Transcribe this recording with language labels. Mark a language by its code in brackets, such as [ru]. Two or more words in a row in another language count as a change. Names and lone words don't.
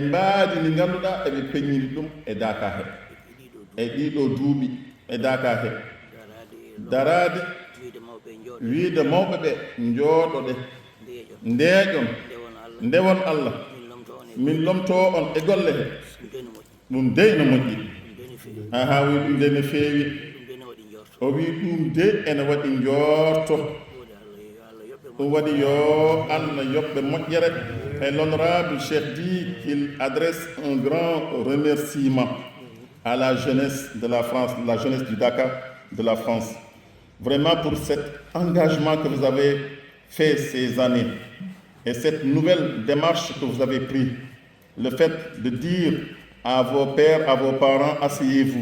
[ff] mbaadi ndi ngannduɗaa eɓe peññiri ɗum e Dakar he e ɗiɗo duuɓi e Dakar he daraade wiide mawɓe ɓe njooɗoɗe ndeeƴon ndewon Allah min lomtoo on e golle he ɗum dey no moƴƴi aha wi ɗum de ne feewi o wi ɗum de ene waɗi njorto ɗum waɗi yo Allah yoɓɓe moƴƴere. [fr] Et l'honorable chef dit qu'il adresse un grand remerciement à la jeunesse de la France, la jeunesse du Dakar de la France, vraiment pour cet engagement que vous avez fait ces années et cette nouvelle démarche que vous avez prise, le fait de dire à vos pères, à vos parents, asseyez-vous.